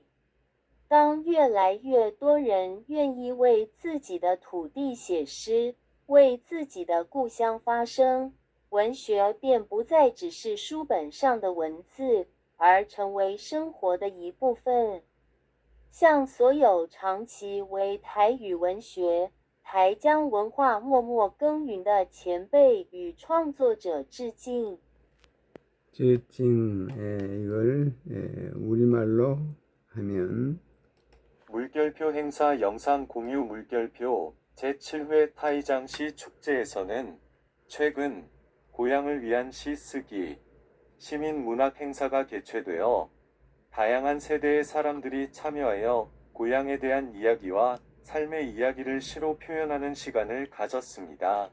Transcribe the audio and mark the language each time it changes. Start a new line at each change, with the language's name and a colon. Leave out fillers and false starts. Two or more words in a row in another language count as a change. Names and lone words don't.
Chinese: 当越来越多人愿意为自己的土地写诗，为自己的故乡发声，文学便不再只是书本上的文字，而成为生活的一部分。向所有长期为台语文学、台江文化默默耕耘的前辈与创作者致敬。
Korean: 이걸 우리말로 하면 물결표 행사 영상 공유 물결표 제7회 타이장시 축제에서는 최근 고향을 위한 시 쓰기, 시민 문학 행사가 개최되어 다양한 세대의 사람들이 참여하여 고향에 대한 이야기와 삶의 이야기를 시로 표현하는 시간을 가졌습니다.